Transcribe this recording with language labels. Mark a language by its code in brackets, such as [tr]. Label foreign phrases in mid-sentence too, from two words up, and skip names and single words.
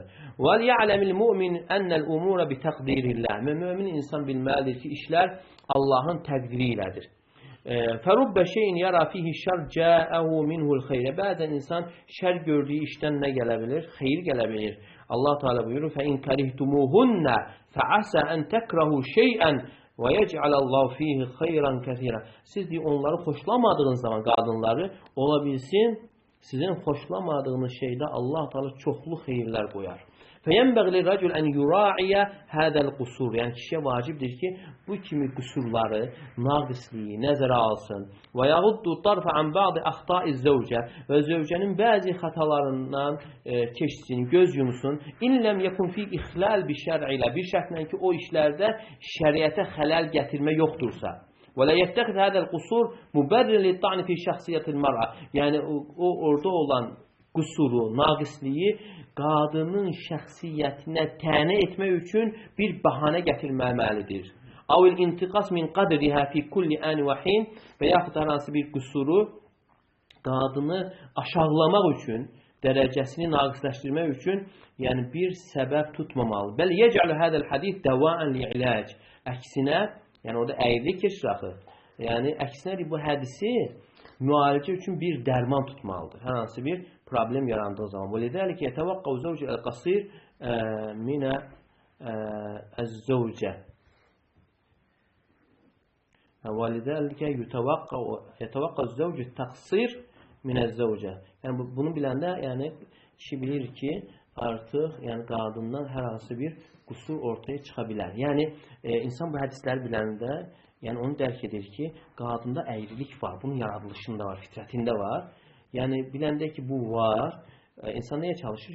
[ar] وليعلم المؤمن أن الأمور بتقدير الله. [az] Mömin insan bilməlidir ki, işlər Allahın təqdiri ilədir. [ar] فرب شيء يرى فيه شر جاءه منه الخير. [az] Bəzən insan şər gördüyü işdən nə gələ bilir? Xeyir gələ bilir. Allah Teala buyurur: [ar] "فإن كرهتموهن فعسى أن تكرهوا شيئا ويجعل الله فيه خيرا كثيرا. [az] Siz deyir, onları xoşlamadığınız zaman qadınları, ola bilsin, sizin xoşlamadığınız şeydə Allah Teala çoxlu xeyirlər qoyar. [ar] فَيَنْبَغْ لِلرَّجُلْ أَنْ يُرَاعِيَ هَذَا الْقُسُورِ [az] Yəni kişiyə vacibdir ki, bu kimi qüsurları, naqisliyi nəzərə alsın. [ar] وَيَغُدُّ الطَّرْفَ عَنْ بَعْضِ أَخْطَاءِ الزَّوْجَةِ [az] Və zövcənin bəzi xatalarından keçsin, göz yumsun. [ar] إن لم يكن في إخلال بالشرع [az] ilə bir şərtlə ki, o işlərdə şəriətə xələl gətirmə yoxdursa. [ar] ولا يتخذ هذا القصور مبررا للطعن في شخصية المرأة [az] Yəni o orada olan qüsuru, naqisliyi qadının şəxsiyyətinə tənə etmək üçün bir bəhanə gətirməməlidir. [ar] أو الانتقاص من قدرها في كل آن وحين [az] və yaxud hər hansı bir qüsuru qadını aşağılamaq üçün, dərəcəsini naqisləşdirmək üçün, yəni bir səbəb tutmamalı. [ar] بل يجعل هذا الحديث دواء للعلاج. [az] Əksinə, yəni orada əyrilik keçir axı. Yəni əksinə bu hədisi müalicə üçün bir dərman tutmalıdır. Hər hansı bir problem yarandığı zaman. [ar] وَلِذَلِكَ يَتَوَقَّوْ زَوْجُ الْقَصِيرِ مِنَ الزَّوْجَةِ وَلِذَلِكَ يَتَوَقَّوْ زَوْجُ التَّقْصِيرِ مِنَ الزَّوْجَةِ [az] Yəni bunu biləndə, yəni kişi bilir ki, artıq yəni qadından hər hansı bir qüsur ortaya çıxa bilər. Yəni insan bu hədisləri biləndə, yəni onu dərk edir ki, qadında əyrilik var, bunun yaradılışında var, fitrətində var. Yəni biləndə ki, bu var, insan nəyə çalışır?